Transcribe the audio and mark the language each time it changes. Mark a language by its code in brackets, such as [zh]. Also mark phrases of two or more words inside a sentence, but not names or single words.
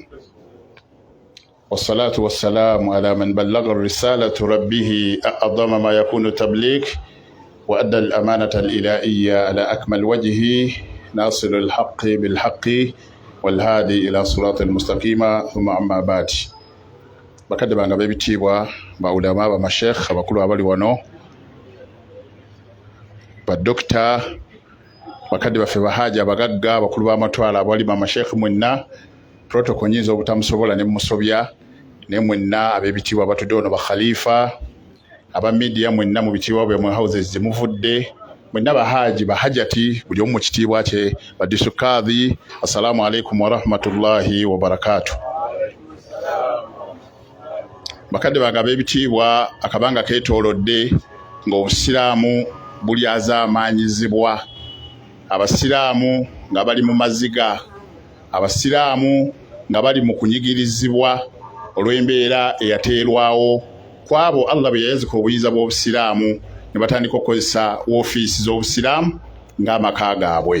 [ar] والصلاة والسلام على من بلغ الرسالة ربه أعظم ما يكون تبليغ وأدى الأمانة الإلهية على أكمل وجه ناصر الحق بالحق والهادي إلى صراط المستقيم. ثم أما بعد [lg] bakadde bange ab'ebitiibwa baulama bamashekh abakulu abali wano badokita bakadde baffe bahaja abagagga abakulu b'amatwala abali bamashekh mwenna protocol nyinza obutamusobola ne musobya ne mwenna ab'ebitiibwa batudde ono bakhalifa aba media mwenna mu bitiibwa bwe houses zimuvudde mwenna bahaji bahajati buli omu kitiibwa kye badisukadhi. [ar] السلام عليكم ورحمة الله وبركاته. [lg] Bakadde bange ab'ebitiibwa akabanga keetoolodde ng'obusiraamu buli azaamaanyizibwa, abasiraamu nga bali mu maziga, abasiraamu nga bali mu kunyigirizibwa olw'embeera eyateerwawo kwabo Allah bwe yayazika obuyinza bw'obusiraamu ne batandika okukozesa woofiisi z'obusiraamu ng'amaka gaabwe.